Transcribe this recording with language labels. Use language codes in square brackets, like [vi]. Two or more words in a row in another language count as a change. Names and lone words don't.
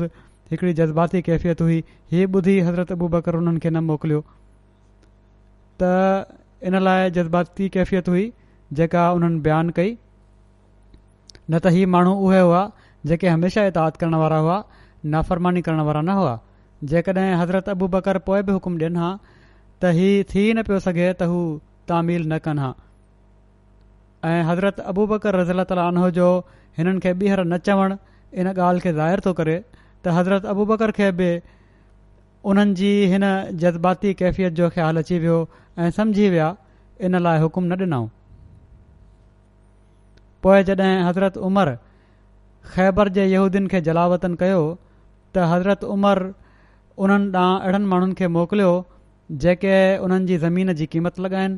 [sd] हिकिड़ी जज़्बाती कैफ़ियत हुई। हीअ ॿुधी हज़रत अबू बकर उन्हनि खे न मोकिलियो त इन लाइ जज़्बाती कैफ़ियत हुई जेका उन्हनि बयानु कई। न त हीअ माण्हू उहे हुआ जेके हमेशह इताअत करण वारा हुआ, नाफ़रमानी करण वारा न हुआ। जेकॾहिं हज़रत अबू बकर पोइ बि हुकुम ॾियनि हा त हीअ थी न पियो सघे त हू तामील न कनि हा। ऐं हज़रत अबू बकर रज़ियल्लाहु ताला अन्हु जो हिननि खे ॿीहर न चवणु इन ॻाल्हि खे ज़ाहिर थो करे त हज़रत अबू बकर खे बि उन्हनि जी हिन जज़्बाती कैफ़ियत जो ख़्यालु अची वियो ऐं सम्झी विया, इन लाइ हुकुम न ॾिनऊं। पोइ जॾहिं हज़रत उमर ख़ैबर जे यहूदियुनि खे जलावतन कयो त हज़रत उमर उन्हनि ॾांहुं अहिड़नि माण्हुनि खे मोकिलियो जेके उन्हनि जी ज़मीन जी क़ीमत लॻाइनि।